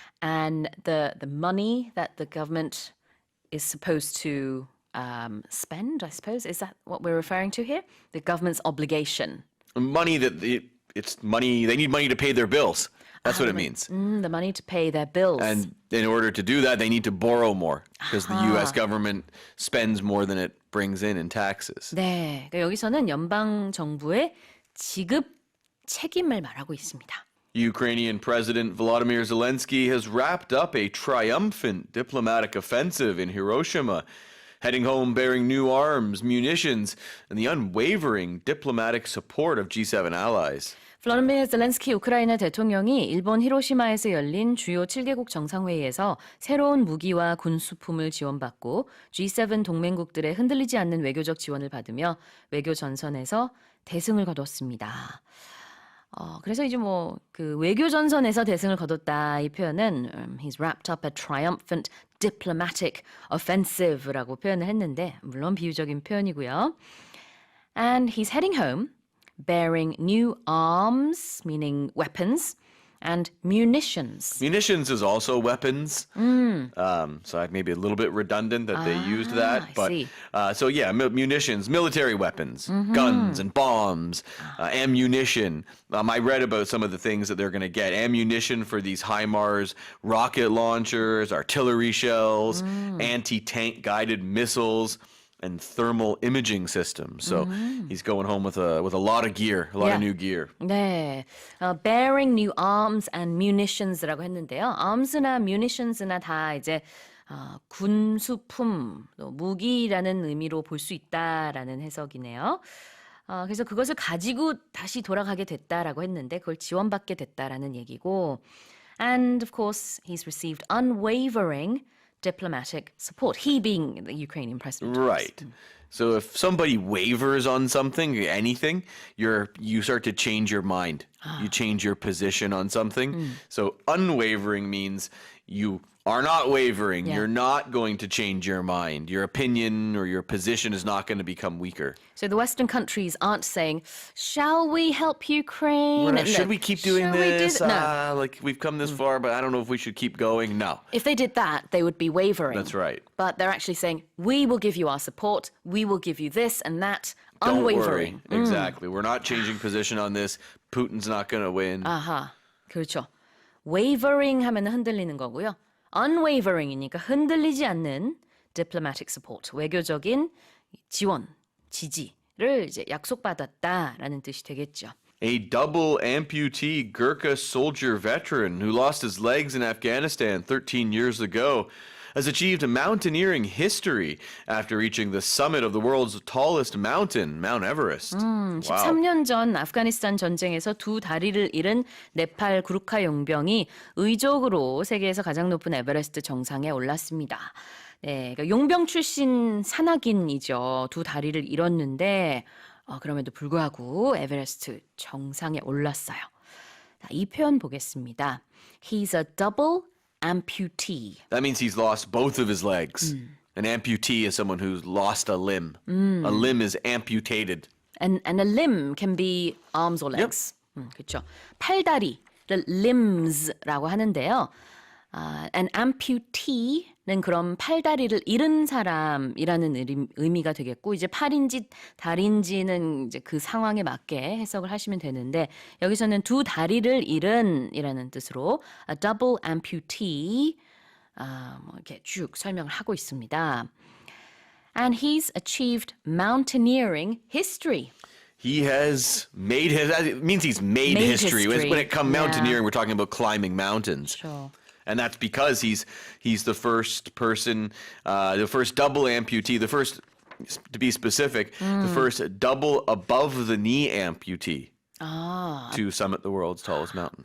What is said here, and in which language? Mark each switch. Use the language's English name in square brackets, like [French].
[English] And the money that the government is supposed to spend, I suppose, is that what we're referring to here? The government's obligation. Money it's money, they need money to pay their bills. That's what it means. The money to pay their bills. And in order to do that, they need to borrow more because the U.S. government spends more than it brings in taxes. [Korean] 네, 그러니까 여기서는 연방 정부의 지급 책임을 말하고 있습니다. [English] Ukrainian President Volodymyr Zelensky has wrapped up a triumphant diplomatic offensive in Hiroshima, heading home bearing new arms, munitions, and the unwavering diplomatic support of G7 allies. [Korean] 블라디미르 젤렌스키 우크라이나 대통령이 일본 히로시마에서 열린 주요 7개국 정상회의에서 새로운 무기와 군수품을 지원받고 G7 동맹국들의 흔들리지 않는 외교적 지원을 받으며 외교 전선에서 대승을 거뒀습니다. 그래서 이제 뭐 그 외교 전선에서 대승을 거뒀다 이 표현은 [English] he's wrapped up a triumphant diplomatic offensive [Korean] 라고 표현을 했는데 물론 비유적인 표현이고요. [English] And he's heading home bearing new arms, meaning weapons, and munitions. Munitions is also weapons. So maybe a little bit redundant that they used that. But so yeah, munitions, military weapons, guns and bombs, ammunition. I read about some of the things that they're going to get. Ammunition for these HIMARS rocket launchers, artillery shells, anti-tank guided missiles, and thermal imaging systems. So he's going home with a lot of gear, a lot of new gear. [Korean] 네, [English] bearing new arms and munitions [Korean] 라고 했는데요. arms나 munitions나 다 이제 군수품, 무기라는 의미로 볼 수 있다라는 해석이네요. 그래서 그것을 가지고 다시 돌아가게 됐다라고 했는데 그걸 지원받게 됐다라는 얘기고. [English] And of course, he's received unwavering diplomatic support. He being the Ukrainian president. Right. So if somebody wavers on something, anything, you start to change your mind. You change your position on something. So unwavering means you are not wavering. Yeah. You're not going to change your mind. Your opinion or your position is not going to become weaker. So the Western countries aren't saying, shall we help Ukraine? Should we keep doing Should we do this? No. Like we've come this far, but I don't know if we should keep going. No. If they did that, they would be wavering. That's right. But they're actually saying, we will give you our support. We will give you this and that. Don't Unwavering. worry. Exactly. We're not changing position on this. Putin's not going to win. [Korean] 아하, 그렇죠. wavering 하면 흔들리는 거고요. unwavering이니까 흔들리지 않는 [English] diplomatic support, [Korean] 외교적인 지원, 지지를 이제 약속받았다라는 뜻이 되겠죠. [English] A double amputee Gurkha soldier veteran who lost his legs in Afghanistan 13 years ago has achieved mountaineering history after reaching the summit of the world's tallest mountain, Mount Everest. [Korean] 13년 전 아프가니스탄 전쟁에서 두 다리를 잃은 네팔 구르카 용병이 의족으로 세계에서 가장 높은 에베레스트 정상에 올랐습니다. 네, 그러니까 용병 출신 산악인이죠. 두 다리를 잃었는데 그럼에도 불구하고 에베레스트 정상에 올랐어요. 자, 이 표현 보겠습니다. [English] He's a double amputee. That means he's lost both of his legs. An amputee is someone who's lost a limb. A limb is amputated. And a limb can be arms or legs. [Korean] 그렇죠. 팔다리를 limbs라고 하는데요. [English] An amputee [Korean] 는 그럼 팔다리를 잃은 사람이라는 의미가 되겠고 이제 팔인지 다리인지는 이제 그 상황에 맞게 해석을 하시면 되는데 여기서는 두 다리를 잃은이라는 뜻으로 [English] a double amputee [Korean] 뭐 이렇게 쭉 설명을 하고 있습니다. [English] And he's achieved mountaineering history. He has made his, it means he's made history. When it comes mountaineering, we're talking about climbing mountains. [Korean] 그렇죠. [English] And that's because he's the first person, the first double amputee, the first, to be specific, the first double above the knee amputee to summit the world's tallest mountain.